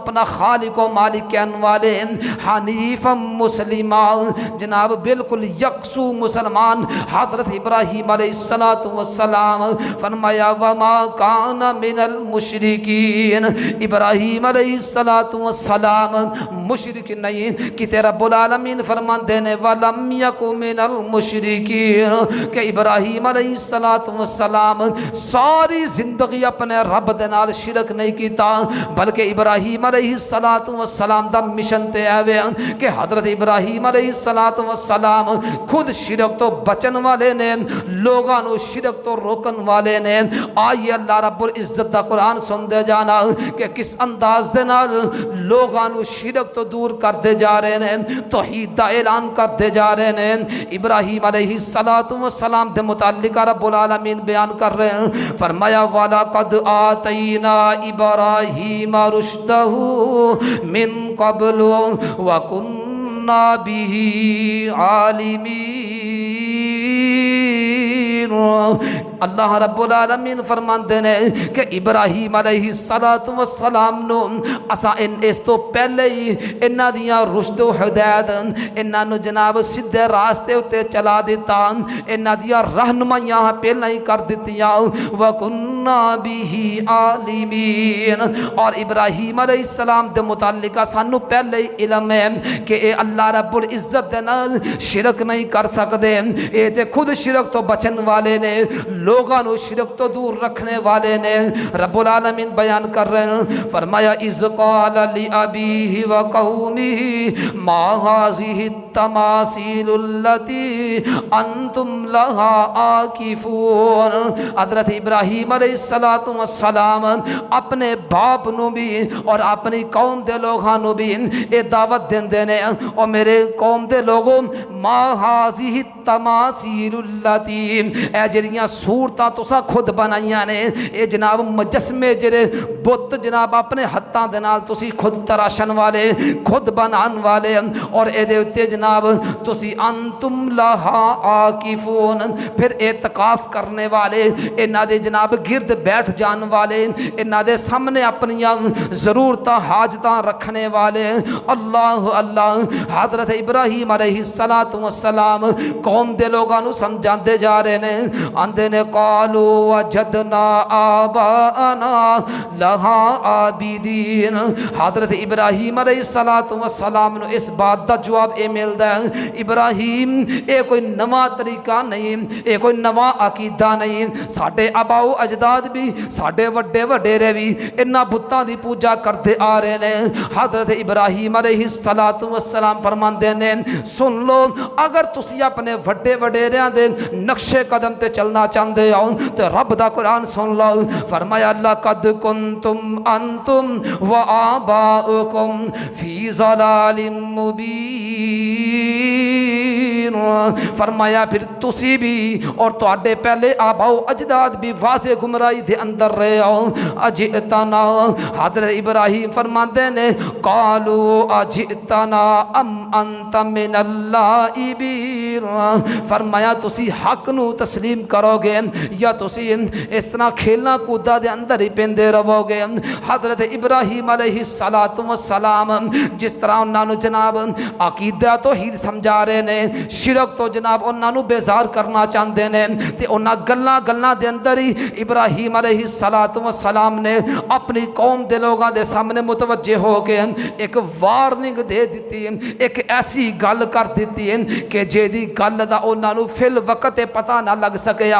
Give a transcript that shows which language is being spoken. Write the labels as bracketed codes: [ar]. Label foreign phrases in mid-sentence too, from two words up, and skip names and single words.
[pa] اپنا خالق و مالک کہنے والے، حنیف مسلمہ جناب بالکل یکسو مسلمان حضرت ابراہیم علیہ السلام، فرمایا وما [ar] کان من المشرکین، [pa] ابراہیم علیہ السلام مشرک نہیں، کہ تیرا رب العالمین فرماندے نے [ar] وَلَمْ يَكُ مِنَ الْمُشْرِكِينَ، [pa] کہ ابراہیم علیہ السلام ساری زندگی اپنے رب دے نال شرک نہیں کیتا، بلکہ ابراہیم علیہ السلام دا مشن تے آوے کہ حضرت ابراہیم علیہ السلام خود شرک تو بچن والے نے، لوگاں نو شرک تو روکن والے نے۔ آئیے اللہ رب العزت دا قرآن سن دے جانا، کہ کس انداز دے نال لوگاں نو شرک تو دور کرتے جا رہے ہیں، توحید دا اعلان کرتے جا رہے ہیں۔ ابراہیم علیہ السلام دے متعلق رب العالمین بیان کر رہے ہیں، فرمایا [ar] وَلَقَدْ آتَيْنَا إِبْرَاهِيمَ رُشْدَهُ مِن قَبْلُ وَكُنَّا بِهِ عَالِمِينَ۔ [pa] اللہ رب العالمین فرماندے ہیں کہ ابراہیم علیہ السلام نو اساں اس تو پہلے ہی انہاں دیاں رشد و ہدایت انہاں نو جناب سیدھے راستے اتے چلا دیتا، انہاں دیاں رہنمائیاں پہلے ہی کر دتیاں۔ [ar] وَكُنَّا بِهِ عَالِمِينَ، [pa] اور ابراہیم علیہ السلام دے متعلقہ سانو پہلے ہی علم ہے کہ اے اللہ رب العزت دے نال شرک نہیں کر سکدے، اے تے خود شرک تو بچن والے نے، لوگاں نو شرک تو دور رکھنے والے نے۔ رب العالمین بیان کر رہے ہیں، فرمایا [ar] اذ قال لأبیہ وقومہ ما هذه التماثیل التي انتم لها عاکفون۔ [pa] حضرت ابراہیم علیہ السلام اپنے باپ نو بھی اور اپنی قوم دے لوگاں نو بھی اے دعوت دیندے نے، او میرے قوم دے لوگوں [ar] ما هذه التماثیل التي، [pa] اے جڑیاں صورتاں تساں خود بنائیاں نے، اے جناب مجسمے جڑے بت جناب اپنے ہتھاں دے نال تسی خود تراشن والے، خود بنان والے، اور اے دے اتے جناب تسی [ar] انتم لہا عاکفون، [pa] پھر اعتکاف کرنے والے، انہاں دے جناب گرد بیٹھ جان والے، انہاں دے سامنے اپنیاں ضرورتاں حاجتاں رکھنے والے۔ اللہ اللہ، حضرت ابراہیم علیہ السلام قوم دے لوگاں نو سمجھاندے جا رہے ہیں، آندے نے [ar] قالوا وجدنا آباءنا لہا عابدین۔ [pa] حضرت ابراہیم علیہ السلام نو اس بات دا جواب اے ملدا ہے، ابراہیم اے کوئی نواں طریقہ نہیں، اے کوئی نواں عقیدہ نہیں، ساڈے آباء و اجداد بھی ساڈے وڈے وڈیرے بھی انہاں بتاں دی پوجا کرتے آ رہے ہیں۔ حضرت ابراہیم علیہ السلام فرماندے نے سن لو، اگر تسی اپنے وڈے وڈیریاں دے نقشے قدم تے چلنا چاہندے ہو تے رب دا قرآن سن لو، فرمایا [ar] لقد کنتم انتم و آباؤکم فی ضلال مبین۔ [pa] فرمایا پھر تسی بھی اور تواڈے پہلے آباؤ اجداد بھی واضح گمراہی دے اندر رہے ہو۔ [ar] اجئتنا، [pa] حضرت ابراہیم فرماندے نے [ar] قالوا اجئتنا ام انت من اللاعبین، [pa] فرمایا تسی حق نو تسلیم کرو گے یا تسی اس طرح کھیلنا کودا دے اندر ہی پیندے رہو گے۔ حضرت ابراہیم علیہ السلام جس طرح انہاں نو جناب عقیدہ توحید سمجھا رہے نے، شرک تو جناب انہاں نو بیزار کرنا چاہندے نے، تے انہاں گلاں دے اندر ہی ابراہیم علیہ السلام نے اپنی قوم دے لوگاں دے سامنے متوجہ ہو کے ایک وارننگ دے دیتی، ایک ایسی گل کر دیتی کہ جیدی گل دا انہاں نو فی الوقت پتہ نہ لگ سکیا۔